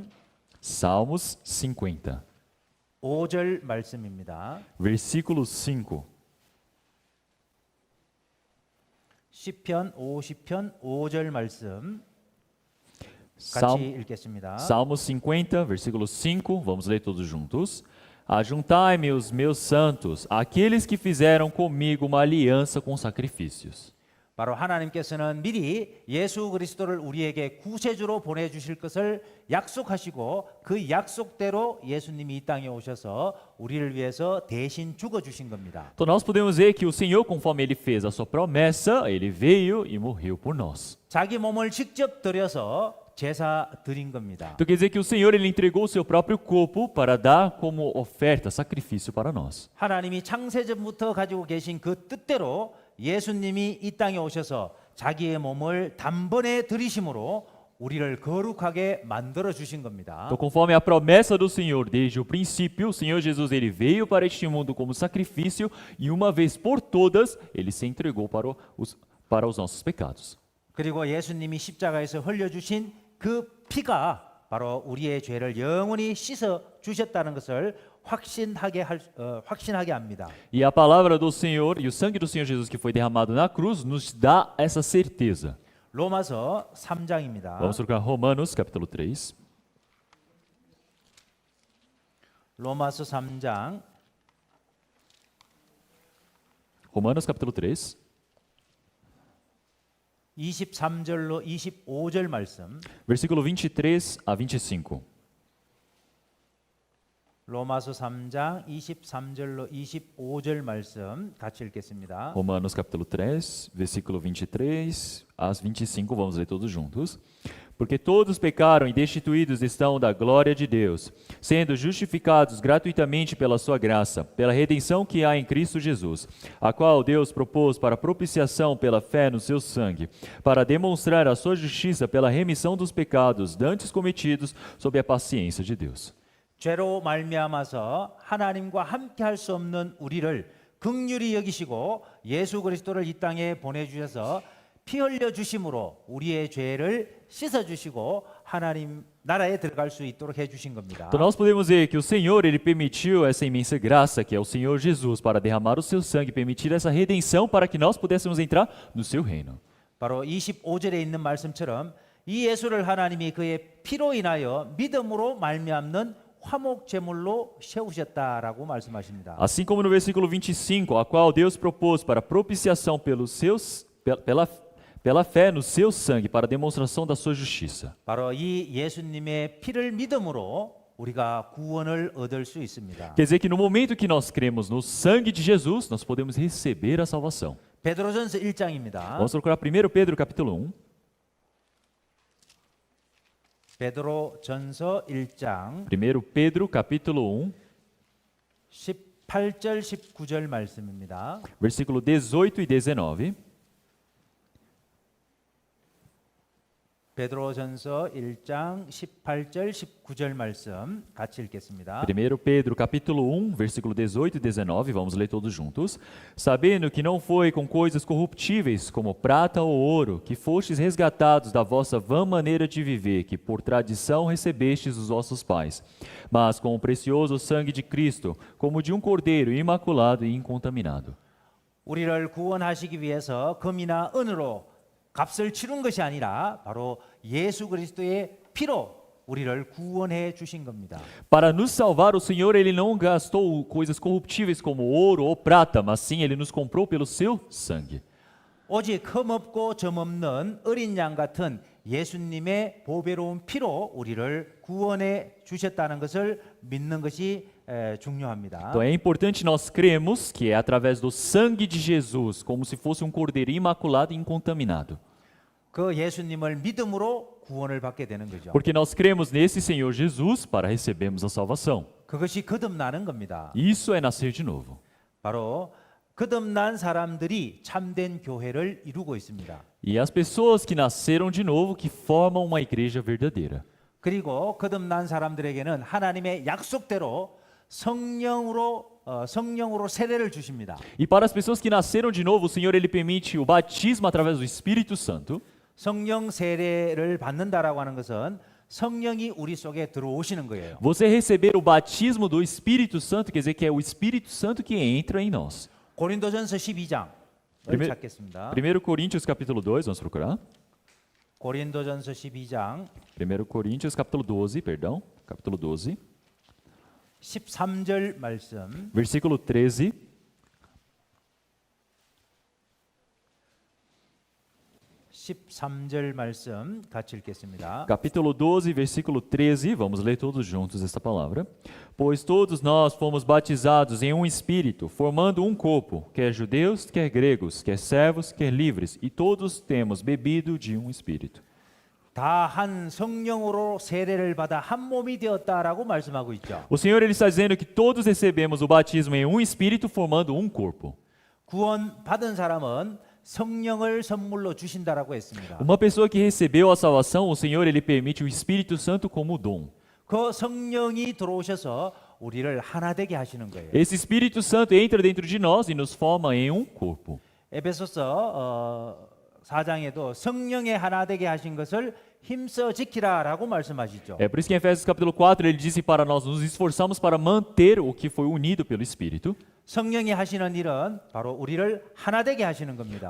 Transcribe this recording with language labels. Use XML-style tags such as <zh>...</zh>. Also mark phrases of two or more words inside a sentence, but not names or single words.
<pt>Salmos 50.</pt> <ko>5절 말씀입니다.</ko> <pt>Versículo 5.</pt> <ko>시편 50편 5절 말씀 같이</ko> <pt>Salmo,</pt> <ko>읽겠습니다.</ko> <pt>Salmos 50, versículo 5. Vamos ler todos juntos. Ajuntai-me os meus santos, aqueles que fizeram comigo uma aliança com sacrifícios.</pt> <ko>바로 하나님께서는 미리 예수 그리스도를 우리에게 구세주로 보내주실 것을 약속하시고 그 약속대로 예수님이 이 땅에 오셔서 우리를 위해서 대신 죽어주신 겁니다.</ko> <pt>Então nós podemos ver que o Senhor, conforme ele fez a sua promessa, ele veio e morreu por nós.</pt> <ko>자기 몸을 직접 들여서 제사 드린 겁니다.</ko> <pt>Então quer dizer que o Senhor ele entregou o seu próprio corpo para dar como oferta, sacrifício para nós.</pt> <ko>하나님이 창세전부터 가지고 계신 그 뜻대로 예수님이 이 땅에 오셔서 자기의 몸을 단번에 들이심으로 우리를 거룩하게 만들어 주신 겁니다.</ko> <pt>Então, conforme a promessa do Senhor desde o princípio, o Senhor Jesus ele veio para este mundo como sacrifício e uma vez por todas ele se entregou para os nossos pecados.</pt> <ko>그리고 예수님이 십자가에서 흘려주신 그 피가 바로 우리의 죄를 영원히 씻어 주셨다는 것을 확신하게 합니다.</ko> <pt>E a palavra do Senhor e o sangue do Senhor Jesus que foi derramado na cruz nos dá essa certeza.</pt> <ko>로마서 3장입니다.</ko> <pt>Vamos procurar Romanos capítulo 3.</pt> <ko>로마서 3장</ko> <pt>Romanos capítulo 3,</pt> <ko>23절로 25절 말씀.</ko> <pt>versículo 23 a 25.</pt> <ko>로마서 3장 23절로 25절 말씀 같이 읽겠습니다.</ko> <pt>Romanos capítulo 3, versículo 23 a 25, vamos ler todos juntos. Porque todos pecaram e destituídos estão da glória de Deus, sendo justificados gratuitamente pela sua graça, pela redenção que há em Cristo Jesus, a qual Deus propôs para propiciação pela fé no seu sangue, para demonstrar a sua justiça pela remissão dos pecados dantes cometidos sob a paciência de Deus.</pt> <ko>죄로 말미암아서 하나님과 함께 할 수 없는 우리를 긍휼히 여기시고 예수 그리스도를 이 땅에 보내주셔서 피 흘려 주심으로 우리의 죄를 씻어 주시고 하나님 나라에 들어갈 수 있도록 해 주신 겁니다.</ko> <pt>Então nós podemos ver que o Senhor ele permitiu essa imensa graça que é o Senhor Jesus para derramar o seu sangue, permitir essa redenção para que nós pudéssemos entrar no seu reino.</pt> <ko>바로 25절에 있는 말씀처럼 이 예수를 하나님이 그의 피로 인하여 믿음으로 말미암는 화목 제물로 세우셨다라고 말씀하십니다.</ko> <pt>Assim como no versículo 25, a qual Deus propôs para propiciação pela fé no seu sangue, para demonstração da sua justiça.</pt> <ko>바로 이 예수님의 피를 믿음으로 우리가 구원을 얻을 수 있습니다.</ko> <pt>Quer dizer que no momento que nós cremos no sangue de Jesus, nós podemos receber a salvação.</pt> <ko>베드로전서 1장입니다.</ko> <pt>Vamos procurar 1 Pedro capítulo 1.</pt> <ko>베드로전서 1장</ko> <pt>1 Pedro capítulo 1,</pt> <ko>18절 19절 말씀입니다.</ko> <pt>versículo 18 e 19.</pt> <ko>베드로전서 1장 18절 19절 말씀 같이 읽겠습니다.</ko> <pt>1 Pedro capítulo 1, versículo 18 e 19, vamos ler todos juntos. Sabendo que não foi com coisas corruptíveis, como prata ou ouro, que fostes resgatados da vossa vã maneira de viver, que por tradição recebestes dos vossos pais, mas com o precioso sangue de Cristo, como de um cordeiro imaculado e incontaminado.</pt> <ko>우리를 구원하시기 위해서 금이나 은으로 값을 치른 것이 아니라 바로 예수 그리스도의 피로 우리를 구원해 주신 겁니다.</ko> <pt>Para nos salvar, o Senhor ele não gastou coisas corruptíveis como ouro ou prata, mas sim ele nos comprou pelo seu sangue.</pt> <ko>오직 흠없고 점없는 어린 양 같은 예수님의 보배로운 피로 우리를 구원해 주셨다는 것을 믿는 것이 중요합니다.</ko> <pt>Então é importante nós cremos que é através do sangue de Jesus, como se fosse um cordeiro imaculado e incontaminado.</pt> <ko>그 예수님을 믿음으로 구원을 받게 되는 거죠.</ko> <pt>Porque nós cremos nesse Senhor Jesus para recebermos a salvação.</pt> <ko>그것이 거듭나는 겁니다.</ko> <pt>Isso é nascer de novo.</pt> <ko>바로 거듭난 사람들이 참된 교회를 이루고 있습니다.</ko> <pt>E as pessoas que nasceram de novo que formam uma igreja verdadeira.</pt> <ko>그리고 거듭난 사람들에게는 하나님의 약속대로 성령으로 세례를 주십니다.</ko> <pt>E para as pessoas que nasceram de novo, o Senhor ele permite o batismo através do Espírito Santo.</pt> <ko>성령 세례를 받는다라고 하는 것은 성령이 우리 속에 들어오시는 거예요.</ko> <pt>Você receber o batismo do Espírito Santo quer dizer que é o Espírito Santo que entra em nós.</pt> <ko>고린도전서 12장을</ko> <pt>Primeiro-</pt> <ko>찾겠습니다.</ko> <pt>1 Coríntios capítulo 2, vamos procurar.</pt> <ko>고린도전서 12장</ko> <pt>1 Coríntios capítulo 12, perdão, capítulo 12,</pt> <ko>13절 말씀.</ko> <pt>versículo 13.</pt> <ko>13절 말씀 같이 읽겠습니다.</ko> <pt>Capítulo 12, versículo 13, vamos ler todos juntos esta palavra. Pois todos nós fomos batizados em um espírito, formando um corpo, quer judeus, quer gregos, quer servos, quer livres, e todos temos bebido de um espírito.</pt> <ko>다 한 성령으로 세례를 받아 한 몸이 되었다라고 말씀하고 있죠.</ko> <pt>O Senhor ele está dizendo que todos recebemos o batismo em um espírito, formando um corpo.</pt> <ko>구원 받은 사람은 성령을 선물로 주신다라고 했습니다.</ko> <pt>Uma pessoa que recebeu a salvação, o Senhor ele permite o Espírito Santo como dom.</pt> <ko>그 성령이 들어오셔서 우리를 하나 되게 하시는 거예요.</ko> <pt>Esse Espírito Santo entra dentro de nós e nos forma em um corpo.</pt> <ko>에베소서 4장에도 성령의 하나 되게 하신 것을 힘써 지키라라고 말씀하시죠.</ko> <pt>É por isso que em Efésios capítulo 4 ele disse para nós nos esforçarmos para manter o que foi unido pelo Espírito.</pt> <ko>성령이 하시는 일은 바로 우리를 하나 되게 하시는 겁니다.</ko>